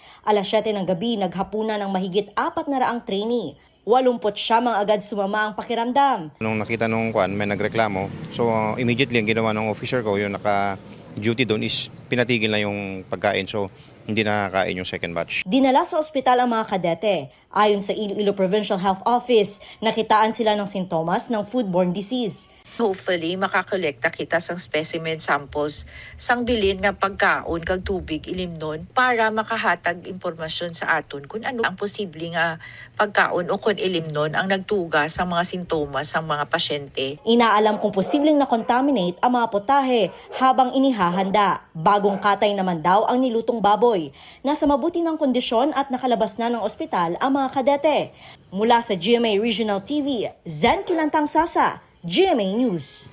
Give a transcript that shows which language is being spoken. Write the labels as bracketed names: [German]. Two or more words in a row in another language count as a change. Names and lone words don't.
[Filipino] Alas 7 ng gabi, naghapunan ng mahigit 400 trainee. 80 siyam ang agad sumama ang pakiramdam. Nung nakita nung may nagreklamo, [English] so immediately [Filipino] ang ginawa ng officer ko, yung naka-duty doon is pinatigil na yung pagkain. So hindi nakakain yung second batch. Dinala sa ospital ang mga kadete. Ayon sa Iloilo Provincial Health Office, nakitaan sila ng sintomas ng [English] foodborne disease. [Hiligaynon] Hopefully, makakolekta kita sang [English] specimen samples [Hiligaynon] sang bilin nga pagkaon kag tubig ilimnon para makahatag impormasyon sa aton kung ano ang posible nga pagkaon o kung ilimnon ang nagtuga sa mga sintomas sa mga pasyente. [Filipino] Inaalam kung posibleng na-contaminate ang mga potahe habang inihahanda. Bagong katay naman daw ang nilutong baboy. Nasa mabuti ng kondisyon at nakalabas na ng ospital ang mga kadete. Mula sa GMA Regional TV, Zen Kilantang Sasa, GMA News.